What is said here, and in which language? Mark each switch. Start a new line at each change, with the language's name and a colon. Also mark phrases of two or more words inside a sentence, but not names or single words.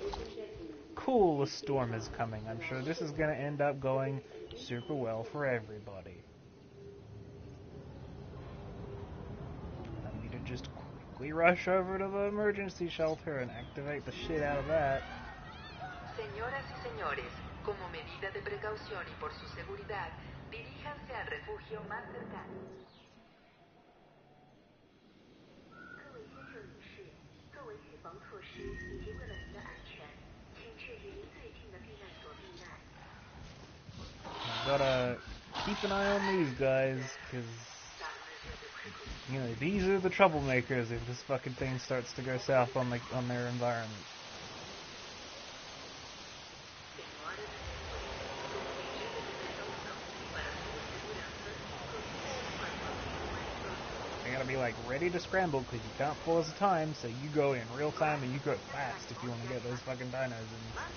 English: Cool, a storm is coming. I'm sure this is going to end up going super well for everybody. I need to just quickly rush over to the emergency shelter and activate the shit out of that.
Spanish: Señoras y señores, como medida de precaución y por su seguridad, diríjanse al refugio más cercano.
Chinese: 各位先生女士，作为预防措施以及为了您的安全，请去离您最近的避难所避难。
English: Gotta keep an eye on these guys, because, you know, these are the troublemakers if this fucking thing starts to go south on their environment. You gotta be like ready to scramble because you can't pause the time, so you go in real time and you go fast if you want to get those fucking dinos in.